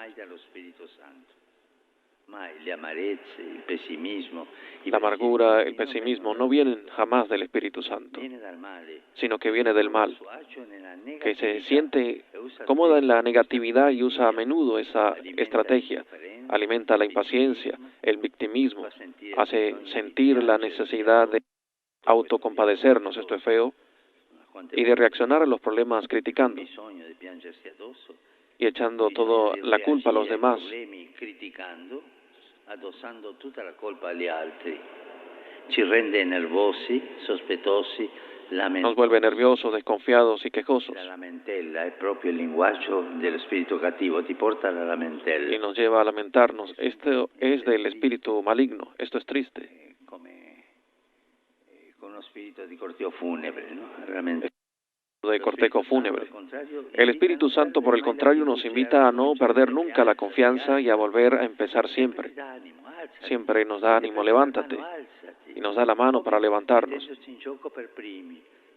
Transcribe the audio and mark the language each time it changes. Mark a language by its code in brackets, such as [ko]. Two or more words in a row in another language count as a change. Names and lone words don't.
[es] La amargura, el pesimismo no vienen jamás del Espíritu Santo, sino que viene del mal, que se siente cómoda en la negatividad y usa a menudo esa estrategia. Alimenta la impaciencia, el victimismo, hace sentir la necesidad de autocompadecernos, esto es feo, y de reaccionar a los problemas criticando y echando toda la culpa a los demás. [it] Addossando tutta la colpa agli altri, ci rende nervosi, sospettosi, [es] nos vuelve nerviosos, desconfiados y quejosos. [it] La lamentela è proprio il linguaggio dello spirito cattivo, ti porta alla lamentela. [es] Y nos lleva a lamentarnos. Esto es del espíritu maligno, esto es triste. [it] Con uno spirito di cortejo funebre, [es] ¿no? Realmente. De cortejo fúnebre. El Espíritu Santo, por el contrario, nos invita a no perder nunca la confianza y a volver a empezar siempre. Siempre nos da ánimo, levántate, y nos da la mano para levantarnos.